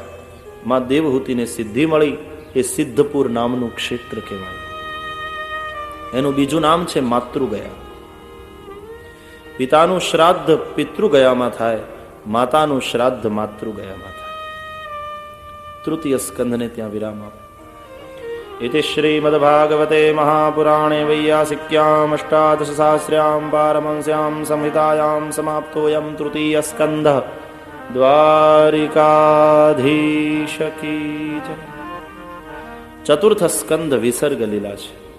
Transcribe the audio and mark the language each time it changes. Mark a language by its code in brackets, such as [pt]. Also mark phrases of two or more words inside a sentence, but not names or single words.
[gu] માં દેવહૂતિને સિદ્ધિ મળી. એ સિદ્ધપુર નામનું ક્ષેત્ર કહેવાય. એનું બીજું નામ છે માતૃગયા. પિતાનું શ્રાદ્ધ પિતૃગયામાં થાય, માતાનું શ્રાદ્ધ માતૃગયામાં થાય. તૃતીય સ્કંદને ત્યાં વિરામ આપો. [sa] इति श्रीमद्भागवते महापुराणे वैयासिक्याम् अष्टादशसहस्र्यां पारमंस्यां संहितायां समाप्तोऽयं तृतीय स्कंध. [hi] द्वारिकाधीश की जय. [gu] ચતુર્થ સ્કંદ વિસર્ગ લીલા છે.